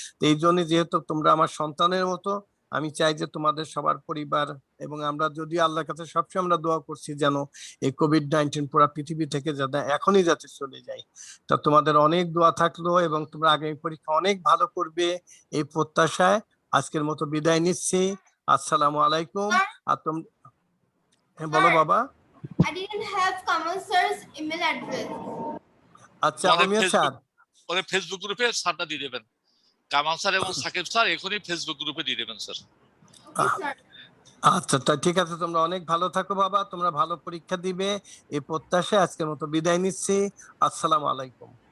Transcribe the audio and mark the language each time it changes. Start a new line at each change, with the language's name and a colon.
Bangla: এই জন্য যেহেতু তোমরা আমার সন্তানের মতো, আমি চাই যে তোমাদের সবার পরিবার এবং আমরা যদি আল্লাহর কাছে সবসময় আমরা দোয়া করছি যেন এই কোভিড-19 পুরো পৃথিবী থেকে যাতে এখনই যাতে চলে যায়। তা তোমাদের অনেক দোয়া থাকলো, এবং তোমরা আগামী পরীক্ষা অনেক ভালো করবে এই প্রত্যাশায় আজকের মতো বিদায় নিচ্ছি। আসসালামু আলাইকুম। আর বলো বাবা।
English: I didn't have Kamal sir's email address.
Bangla: আচ্ছা অমিয় স্যার, ওদের ফেসবুক গ্রুপে স্যারটা দিয়ে দেবেন, কামাল স্যার এবং সাকিব স্যার এখনই ফেসবুক গ্রুপে দিয়ে দেবেন স্যার। আচ্ছা তা ঠিক আছে, তোমরা অনেক ভালো থাকো বাবা, তোমরা ভালো পরীক্ষা দিবে এই প্রত্যাশায় আজকের মতো বিদায় নিচ্ছি। আসসালামু আলাইকুম।